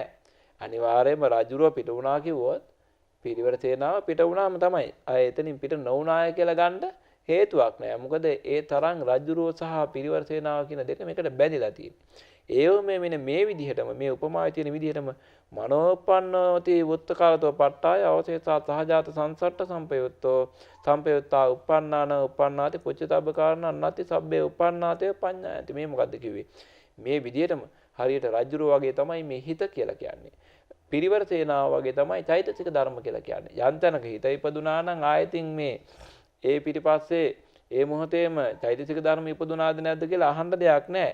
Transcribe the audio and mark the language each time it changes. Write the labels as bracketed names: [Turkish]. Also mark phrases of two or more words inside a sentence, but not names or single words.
[Sinhala] අනිවාර්යයෙන්ම රාජ්‍යරුව පිට වුණා කිව්වොත් පිරිවර සේනාව පිට වුණාම තමයි. අය එතනින් පිට නොවුණාය කියලා ගන්න හේතුවක් නැහැ. මොකද ඒ තරම් රාජ්‍යරුව සහ පිරිවර සේනාව කියන දෙක මේකට බැඳිලා තියෙන්නේ. ඒව මෙන්න මේ විදිහටම මේ උපමාවේ තියෙන විදිහටම [Pali] මනෝපන්නෝති වුත්තකාරතෝ පට්ඨාය අවශේෂා සහජාත සංසට්ඨ සම්පයුත්තා uppannāna uppannāti පුච්චතබ්බ කාරණා නැති සබ්බේ uppannāතේ පඤ්ඤායති. [Sinhala] මේ මොකද්ද කිව්වේ? මේ විදිහටම හරියට රජුරෝ වගේ තමයි මේ හිත කියලා කියන්නේ. පිරිවර සේනාව වගේ තමයි චෛතසික ධර්ම කියලා කියන්නේ. යන්තනක හිත ඉපදුනා නම් ආයතින් මේ ඒ පිටිපස්සේ ඒ මොහොතේම චෛතසික ධර්ම ඉපදුනාද නැද්ද කියලා අහන්න දෙයක් නැහැ.